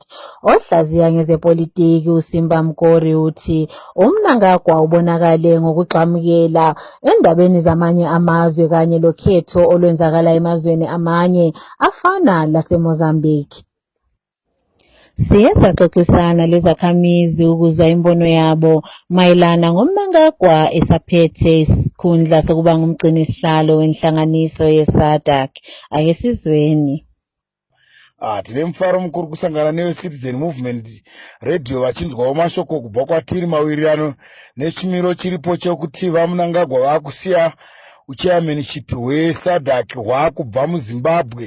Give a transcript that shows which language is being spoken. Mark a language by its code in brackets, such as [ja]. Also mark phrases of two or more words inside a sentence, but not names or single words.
[nd] Ohlaziya ngezepolitiki uSimba Mkori uthi uMnangagwa ubonakale ngokugxamukela endabeni zamanye amazwe kanye lokhetho olwenzakala emazweni amanye afana laseMozambique. Siye saxoxisana lezakhamizi ukuzwa imbono yabo mayelana ngoMnangagwa esaphethe isikhundla sokuba ngumgcinisihlalo wenhlanganiso ye-SADC. Ake sizweni. [sn] Tine mufaro mukuru kusangana neCitizen Movement Radio vachinzwawo mashoko kubva kwatiri mawirirano nechimiro chiripo chekuti vaMnangagwa vakusiya uchairmanship hweSADC hwakubva muZimbabwe.